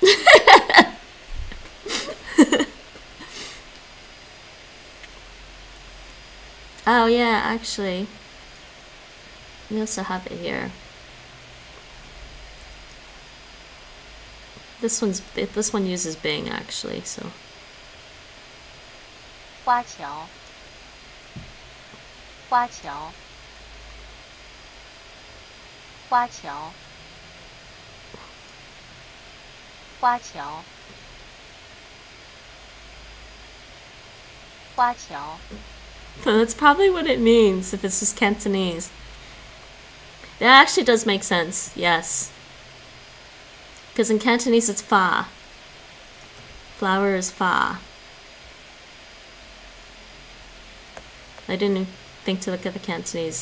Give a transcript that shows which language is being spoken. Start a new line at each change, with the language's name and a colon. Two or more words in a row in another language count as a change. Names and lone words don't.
English: Oh yeah, actually. We also have it here. This one uses Bing actually, so.
Chinese: 花桥，花桥，花桥，花桥，花桥。
English: So that's probably what it means if it's just Cantonese. That actually does make sense, yes. Because in Cantonese it's fa. Flower is fa. I didn't think to look at the Cantonese.